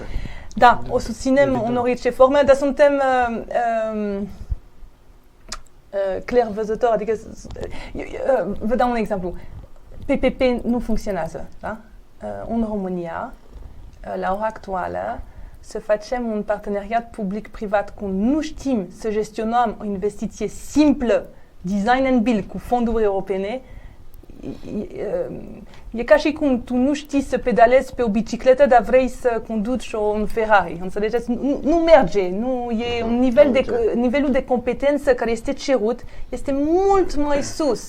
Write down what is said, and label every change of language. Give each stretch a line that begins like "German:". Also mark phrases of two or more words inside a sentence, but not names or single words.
Romanian: Da, o susținem în orice formă, dar suntem clairvăzători, adică vă dau un exemplu. PPP nu funcționează, da? În România, la ora actuală, să facem un parteneriat public-privat când nu știm să gestionăm o investiție simplă,
English: design and build,
Romanian: cu fonduri europene, e ca și cum tu nu știi să pedalezi pe o bicicletă, dar vrei să conduci un Ferrari. Înțelegeți? Nu merge. Nu e un nivelul de competență care este cerut este mult mai sus.